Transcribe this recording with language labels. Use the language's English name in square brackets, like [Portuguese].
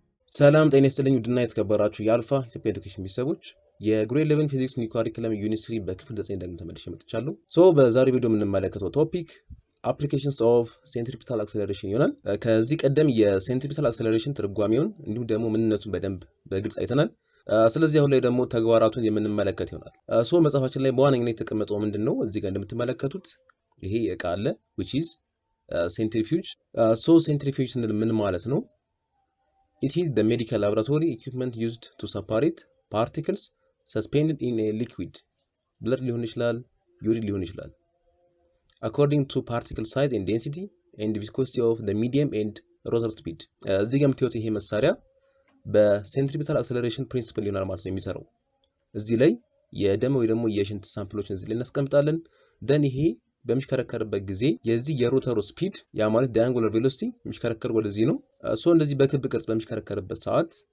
[Amharic] ሰላም ጤና ይስጥልኝ ውድና የተከበራችሁ የአልፋ ኢትዮጵያ ኤዱኬሽን ቤተሰቦች የግሬድ 11 ፊዚክስ ኒው ካሪኩለም ዩኒት 3 በክፍል 9 ደግሞ ተመልሼ መጥቻለሁ። በዛሬው ቪዲዮ የምንመለከተው ቶፒክ አፕሊኬሽንስ ኦፍ ሴንትሪፔታል አክሰለሬሽን ይሆናል። ከዚህ ቀደም የሴንትሪፔታል አክሰለሬሽን ትርጓሜውን እንዲሁም ደግሞ ምንነቱን በደንብ በግልጽ አይተናል። ስለዚህ አሁን ላይ ደግሞ ተግባራቱን የምንመለከት ይሆናል። መጽሐፋችን ላይ በዋነኝነት የተቀመጠው ምንድነው? እዚህ ጋር እንደምትመለከቱት ይሄ እቃ አለ [English] which is centrifuge። [Amharic] centrifuge ስንል ምን ማለት ነው? [English] It is the medical laboratory equipment used to separate particles suspended in a liquid. [Amharic] Blood ሊሆን ይችላል፣ urine ሊሆን ይችላል. [English] According to particle size and density and viscosity of the medium and rotor speed. [Amharic] እዚህ ጋር የምታዩት ይሄ መሳሪያ በሴንትሪፔታል አክሰለሬሽን ፕሪንሲፕል ይሆናል ማለት ነው የሚሰራው። እዚህ ላይ የደም ወይ ደግሞ የሽንት ሳምፕሎችን እዚህ ላይ እናስቀምጣለን። ደን ይሄ በሚሽከረከርበት ጊዜ የዚህ የሮተሩ ስፒድ ያ ማለት ዳያንጉላር ቬሎሲቲ የሚሽከረከር ወደዚህ ነው። እንደዚህ በክብ ቅርጽ በሚሽከረከርበት ሰዓት